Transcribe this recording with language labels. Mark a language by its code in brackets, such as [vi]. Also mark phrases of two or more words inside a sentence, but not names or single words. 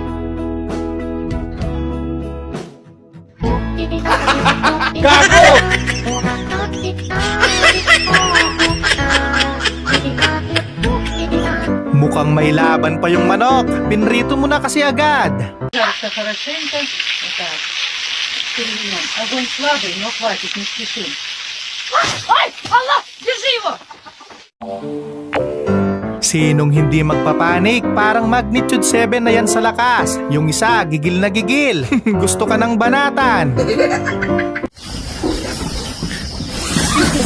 [tl] Gago! Mukhang may laban pa yung manok. Pinrito mo na kasi agad. [ru] Пожалуйста, хорошенько. Вот так. Перевернем. Огонь слабый, но хватит, не спешим. Ай, Allah, держи его! [tl] Sinong hindi magpapanik? Parang magnitude 7 na yan sa lakas. Yung isa, gigil na gigil. Gusto ka ng banatan.